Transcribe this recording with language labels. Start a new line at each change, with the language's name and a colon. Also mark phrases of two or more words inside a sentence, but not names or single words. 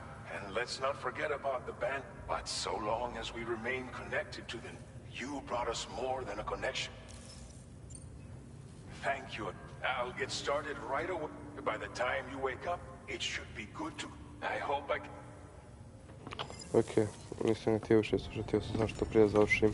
English: And let's not forget about the band. But so long as we remain connected to them, you brought us more than a connection. Thank you. I'll get started right away. By the time you wake up, it should be good to... I hope I can...
Croatian: Ok, nisam ne htio više slušati, htio sam zašto prije završim.